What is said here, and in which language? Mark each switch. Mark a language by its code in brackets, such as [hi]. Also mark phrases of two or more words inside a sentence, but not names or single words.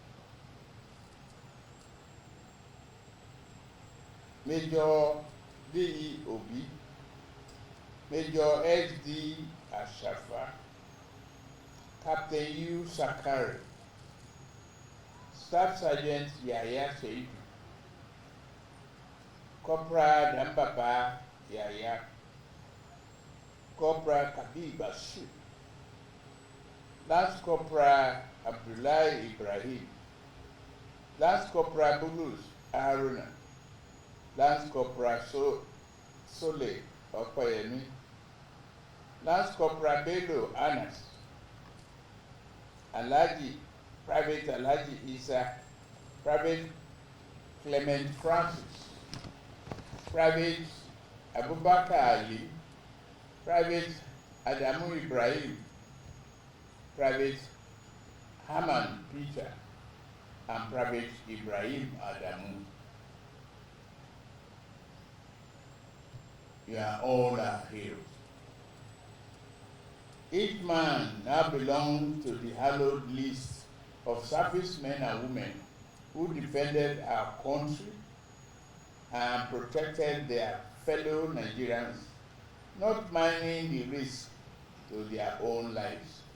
[en] Major D.E. Obi, Major S.D. Ashafa, Captain U. Zakari, Staff Sergeant Yahaya Saidu, Corporal Danbaba Yahaya, Corporal Kabir Bashir, Lance Corporal Abdullahi Ibrahim, Lance Corporal Bulus Haruna, Lance Corporal Opeyemi, Lance Corporal Bello, Alhaji, Private Alhaji Isah, Private Clement Francis, Private Abubakar Ali, Private Adamu Ibrahim, Private Hamman Peter, and Private Ibrahim Adamu. You are all our heroes. Each man now belongs to the hallowed list of servicemen and women who defended our country and protected their fellow Nigerians, not minding the risk to their own lives.